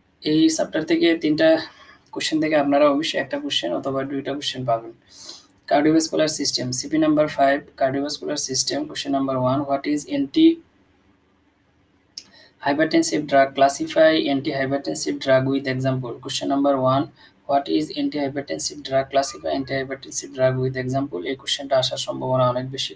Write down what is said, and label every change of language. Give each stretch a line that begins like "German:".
Bangla: এই চ্যাপ্টার থেকে 3টা কোশ্চেন থেকে আপনারা অবশ্যই একটা কোশ্চেন অথবা 2টা কোশ্চেন পাবেন।
English: Cardiovascular system. CP number 5, cardiovascular system. Question number 1, what is anti-hypertensive drug? Classify anti-hypertensive drug with example. Question number 1, what is antihypertensive drug, classify antihypertensive drug with example.
Bangla: এই কোশ্চেনটা আসার সম্ভাবনা অনেক বেশি।